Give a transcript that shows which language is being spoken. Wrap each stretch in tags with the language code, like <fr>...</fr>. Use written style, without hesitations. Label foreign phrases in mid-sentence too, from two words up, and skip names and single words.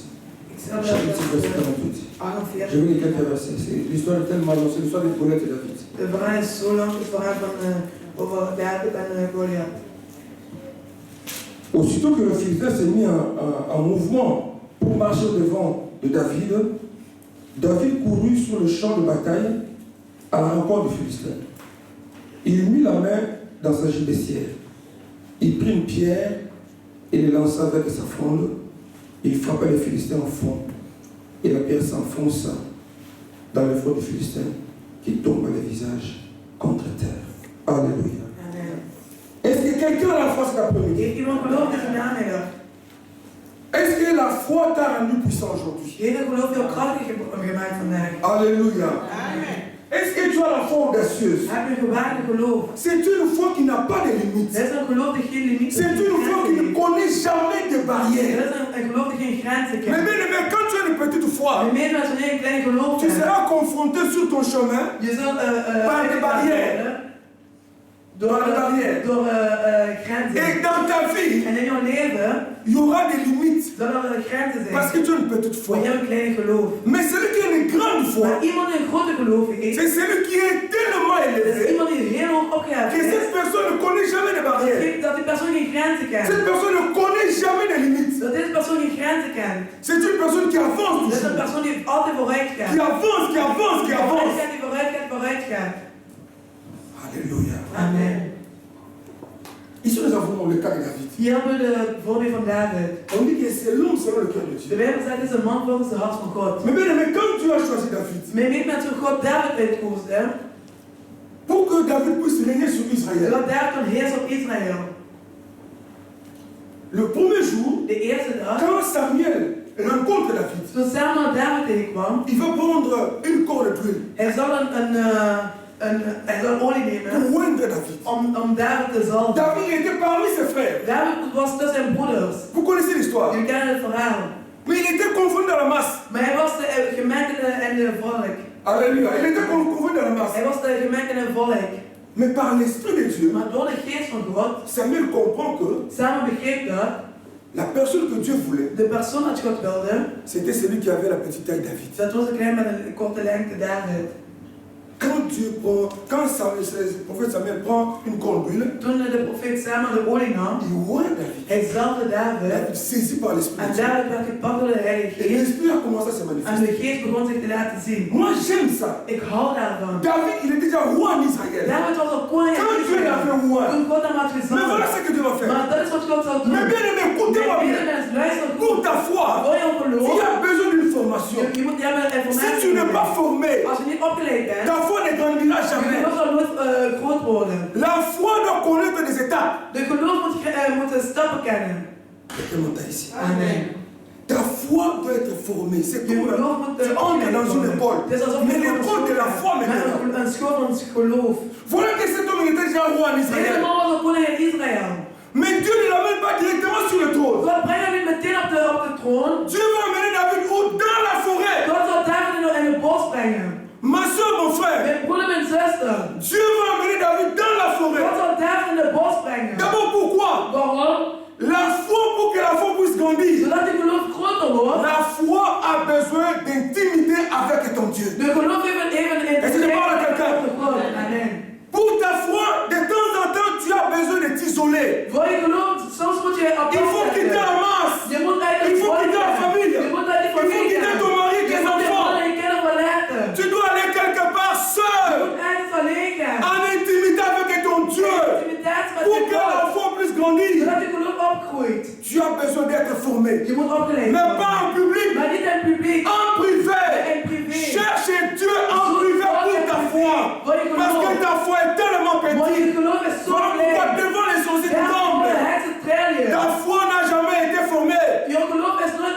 <fr>Chapitre verset 48. Je vais lire quelques versets. L'histoire est tellement longue, c'est l'histoire de Goliath et David.</fr> <nl>De verhaal is zo lang, het verhaal van over David en Goliath.</nl> <fr>Aussitôt que le Philistin s'est mis en mouvement pour marcher devant de David, David courut sur le champ de bataille à la rencontre du Philistin. Il mit la main dans sa gibecière. Il prit une pierre et le lança avec sa fronde. Il frappa les Philistins au fond. Et la pierre s'enfonça dans le front du Philistin qui tomba le visage contre terre. Alléluia. Amen. Est-ce que quelqu'un a la foi cet après-midi?</fr> <nl>Heeft iemand geloof deze namiddag?</nl> <fr>Est-ce que la foi t'a rendu puissant aujourd'hui?</fr> <nl>Heeft geloof jou krachtig gemaakt vandaag?</nl> <fr>Alléluia. Amen. Est-ce que tu as la foi audacieuse?</fr> <nl>Heb je gewaagde geloof?</nl> <fr>C'est une foi qui n'a pas de limite.</fr> <nl>Dat is een geloof dat geen limieten</nl> <fr>C'est une foi qui ne connaît jamais de barrières.</fr> <nl>Dat is een geloof dat geen grenzen</nl> <fr>Mais</fr> <nl>kent.</nl> <fr>bien aimé, quand tu as une petite foi,</fr> <nl>Maar meer dan wanneer je een klein geloof</nl> <fr>tu</fr> <nl>hebt,</nl> <fr>seras confronté sur ton chemin</fr> <nl>je zult</nl> <fr>par des barrières.</fr> <nl>door grenzen.</nl> <fr>Et dans ta vie,</fr> <nl>En in jouw leven</nl> <fr>il y aura des limites</fr> <nl>zullen er grenzen zijn.</nl> <fr>parce que tu as une petite foi.</fr> <nl>Maar je hebt een klein geloof.</nl> <fr>Mais celui qui a une grande foi,</fr> <nl>Maar iemand die een grote geloof heeft,</nl> <fr>c'est celui qui est tellement</fr> <nl>dat is</nl> <fr>élevé</fr> <nl>iemand die heel hoog opgeheven</nl> <fr>que</fr> <nl>is.</nl> <fr>cette personne ne connaît jamais de barrières.</fr> <nl>Dat die persoon geen grenzen kent.</nl> <fr>Cette personne ne connaît jamais de limites.</fr> <nl>Dat deze persoon geen grenzen kent.</nl> <fr>C'est une personne qui avance</fr> <nl>Dat is een</nl> <fr>toujours.</fr> <nl>persoon die altijd vooruit gaat.</nl> <fr>Qui avance, qui avance, qui avance.</fr> <nl>Die vooruit gaat, vooruit gaat.</nl> <fr>Alléluia. Amen. Ici, nous avons le cas de David.</fr> <nl>Hier hebben we de voorbeeld van David.</nl> <fr>On dit que c'est l'homme selon le cœur de</fr> <nl>De</nl> <fr>Dieu.</fr> <nl>Bijbel zegt, het is een man volgens het hart van God.</nl> <fr>Mais bien aimé, quand tu as choisi David,</fr> <nl>Maar weet met hoe God David uitkoos, hè?</nl> <fr>pour que David puisse régner sur Israël,</fr> <nl>Zodat David kan heersen op Israël.</nl> <fr>le premier jour,</fr> <nl>De eerste dag,</nl> <fr>quand Samuel rencontre David,</fr> <nl>toen Samuel David tegenkwam,</nl> <fr>il va prendre une corde d'huile</fr> <nl>hij zal hij zal olie nemen</nl> <fr>pour oindre David.</fr> <nl>om David te zalven.</nl> <fr>David était parmi ses frères.</fr> <nl>David was tussen zijn broeders.</nl> <fr>Vous connaissez l'histoire.</fr> <nl>Jullie kennen het verhaal.</nl> <fr>Mais il était confondu dans la masse.</fr> <nl>Maar hij was de gemeente en de volk.</nl> <fr>Alléluia. Il était confondu dans la masse.</fr> <nl>Hij was de gemeente en de volk.</nl> <fr>Mais par l'Esprit de Dieu,</fr> <nl>Maar door de geest van God,</nl> <fr>Samuel comprend que</fr> <nl>Samuel begreep dat</nl> <fr>la personne que Dieu voulait,</fr> <nl>de persoon dat God wilde,</nl> <fr>c'était celui qui avait la petite taille David.</fr> <nl>dat was een klein met een korte lengte David.</nl> <fr>Quand le prophète Samuel prend une corne d'huile,</fr> <nl>Toen de profeet Samuel de olie nam,</nl> <fr>il oint David.</fr> <nl>hij zalfde David.</nl> <fr>David saisi par l'Esprit</fr> <nl>En</nl> <fr>de Dieu.</fr> <nl>David werd gepakt door de Heilige</nl> <fr>Et</fr> <nl>Geest.</nl> <fr>l'Esprit a commencé à se</fr> <nl>En</nl> <fr>manifester.</fr> <nl>de Geest begon zich te laten zien.</nl> <fr>Moi j'aime ça.</fr> <nl>Ik hou daarvan.</nl> <fr>David, il est déjà roi en Israël.</fr> <nl>David was al koning in</nl> <fr>Quand Dieu l'a</fr> <nl>Israël.</nl> <fr>fait roi,</fr> <nl>Toen God hem had</nl> <fr>mais voilà</fr> <nl>gezalfd.</nl> <fr>ce que Dieu va faire.</fr> <nl>Maar dat is wat God zal doen.</nl> <fr>Mais bien aimé, écoutez-moi</fr> <nl>Mijn</nl> <fr>bien.</fr> <nl>medemens, luister</nl> <fr>Pour</fr> <nl>goed.</nl> <fr>ta foi,</fr> <nl>Voor jouw geloof,</nl> <fr>tu as besoin d'une formation.</fr> <nl>je moet hebben</nl> <fr>Si</fr> <nl>informatie.</nl> <fr>tu n'es pas formé,</fr> <nl>Als je niet opgeleid bent,</nl> <fr>ta foi ne grandira</fr> <nl>je</nl> <fr>jamais.</fr> <nl>geloof zal nooit groot worden.</nl> <fr>La foi doit connaître des étapes.</fr> <nl>De geloof moet stappen kennen.</nl> <fr>Monte ici. Amen. Ta foi doit être formée. C'est</fr> <nl>Je</nl> <fr>comme</fr> <nl>geloof moet</nl> <fr>tu entres dans une école.</fr> <nl>Het is alsof</nl> <fr>Mais</fr> <nl>je</nl> <fr>l'école de la foi maintenant.</fr> <nl>met een school van geloof.</nl> <fr>Voilà que cet homme il était déjà roi en</fr> <nl>Deze</nl> <fr>Israël.</fr> <nl>man was een koning in Israël.</nl> <fr>Mais Dieu ne l'amène pas directement sur le trône.</fr> <nl>God brengt hem niet meteen op de troon.</nl> <fr>Dieu va amener David dans la forêt.</fr> <nl>God zal David in het bos brengen.</nl> <fr>Ma soeur, mon frère.</fr> <nl>Mijn broeder, mijn zuster.</nl> <fr>Dieu va amener David dans la forêt.</fr> <nl>God zal David in het bos brengen.</nl> <fr>D'abord pourquoi?</fr> <nl>Waarom?</nl> <fr>La foi, pour que la foi puisse grandir.</fr> <nl>Zodat die geloof groter wordt.</nl> <fr>La foi a besoin d'intimité avec ton Dieu.</fr> <nl>De geloof heeft even een</nl> <fr>Est-ce que je parle à quelqu'un? Amen. Pour ta foi, de temps en temps, tu as besoin de t'isoler.</fr> <nl>Voor je geloof, soms moet je apart</nl> <fr>Il faut quitter</fr> <nl>zetten.</nl> <fr>la masse.</fr> <nl>Je moet uit</nl> <fr>Il faut quitter la famille.</fr> <nl>Je moet uit die</nl> <fr>Il faut</fr> <nl>familie</nl> <fr>quitter</fr> <nl>gaan.</nl> <fr>ton mari,</fr> <nl>Je</nl> <fr>tes</fr> <nl>moet je</nl> <fr>enfants.</fr> <nl>man en je kinderen verlaten.</nl> <fr>Tu dois aller quelque part</fr> <nl>Je</nl> <fr>seul,</fr> <nl>moet ergens alleen gaan.</nl> <fr>en intimité avec ton Dieu,</fr> <nl>Intimiteit met</nl> <fr>pour</fr> <nl>je</nl> <fr>que la</fr> <nl>God.</nl> <fr>foi puisse grandir.</fr> <nl>Zodat je geloof opgroeit.</nl> <fr>Tu as besoin d'être formé,</fr> <nl>Je moet opgeleid</nl> <fr>mais</fr> <nl>worden.</nl> <fr>pas en public,</fr> <nl>Maar niet in het publiek.</nl> <fr>en privé.</fr> <nl>In privé.</nl> <fr>Cherche Dieu en privé pour ta foi, parce que ta foi est tellement</fr> <nl>Want je</nl> <fr>petite.</fr> <nl>geloof is zo</nl> <fr>Voilà pourquoi</fr> <nl>klein.</nl> <fr>devant les sourcils tu</fr> <nl>Daarom</nl> <fr>trembles.</fr> <nl>het trillen.</nl> <fr>Ta foi n'a jamais été formée.</fr> <nl>Je geloof is</nl>